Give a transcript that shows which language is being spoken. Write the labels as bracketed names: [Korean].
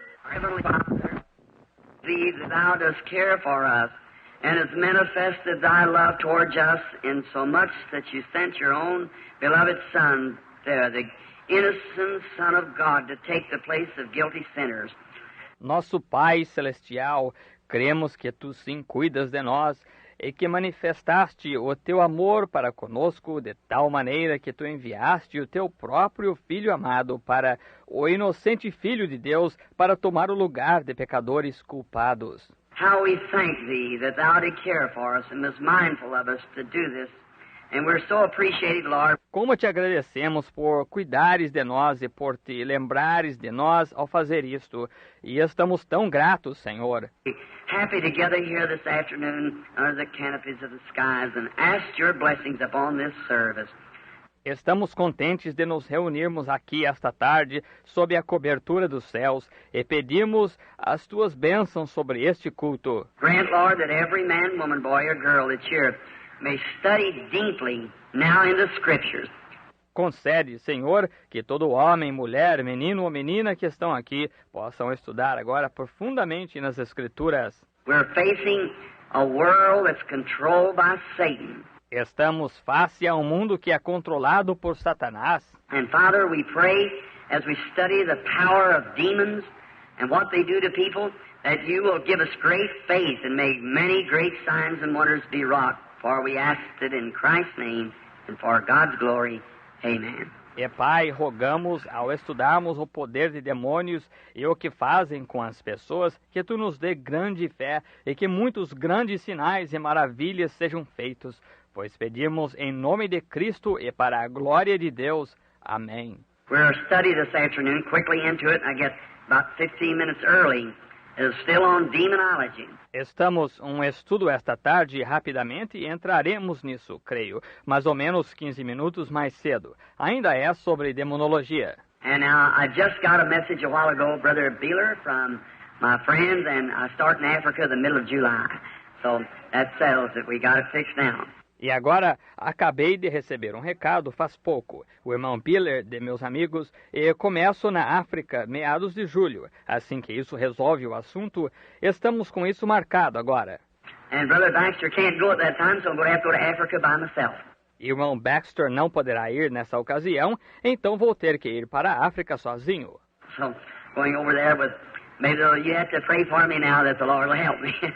[English] Heavenly Father, thee that thou dost care for us, and hast manifested thy love towards us in so much that you sent your own beloved Son there, the innocent Son of God, to take the place of guilty sinners. [Portuguese] Nosso Pai Celestial, cremos que Tu sim cuidas de nós e que manifestaste o Teu amor para conosco de tal maneira que Tu enviaste o Teu próprio Filho amado para o inocente Filho de Deus para tomar o lugar de pecadores culpados. [English] How we thank Thee that Thou did care for us and was mindful of us to do this. And we're so appreciative, Lord. [Portuguese] Como te agradecemos por cuidares de nós e por te lembrares de nós ao fazer isto. E estamos tão gratos, Senhor. [English] Happy together here this afternoon under the canopies of the skies and ask your blessings upon this service. [Portuguese] Estamos contentes de nos reunirmos aqui esta tarde sob a cobertura dos céus e pedimos as tuas bênçãos sobre este culto. [English] Grant, Lord, that every man, woman, boy, or girl that's here may study deeply now in the Scriptures. [Portuguese] Concede, Senhor, que todo homem, mulher, menino ou menina que estão aqui possam estudar agora profundamente nas Escrituras. [English] We're facing a world that's controlled by Satan. [Portuguese] Estamos face a um mundo que é controlado por Satanás. [English] And Father, we pray as we study the power of demons and what they do to people, that you will give us great faith and make many great signs and wonders be wrought. For we ask it in Christ's name and for God's glory. Amen. [Portuguese] E Pai, rogamos, ao estudarmos o poder de demônios e o que fazem com as pessoas, que Tu nos dê grande fé e que muitos grandes sinais e maravilhas sejam feitos, pois pedimos em nome de Cristo e para a glória de Deus. Amém. [English] We're study this afternoon, quickly into it, I guess about 15 minutes early. Is still on demonology. [Portuguese] Estamos estudo esta tarde rapidamente e entraremos nisso, creio, mais ou menos 15 minutos mais cedo. Ainda é sobre demonologia. [English] And now I just got a message a while ago, Brother Beeler, from my friends, and I start in Africa the middle of July. So that settles it. We got it fixed now. [Portuguese] E agora, acabei de receber um recado faz pouco. O irmão Biller, de meus amigos, e começo na África, meados de julho. Assim que isso resolve o assunto, estamos com isso marcado agora. [English] And Brother Baxter can't go at that time, so I'm going to have to go to Africa by myself. [Portuguese] Irmão Baxter não poderá ir nessa ocasião, então vou ter que ir para a África sozinho. [English] So, going over there with, maybe you have to pray for me now that the Lord will help me.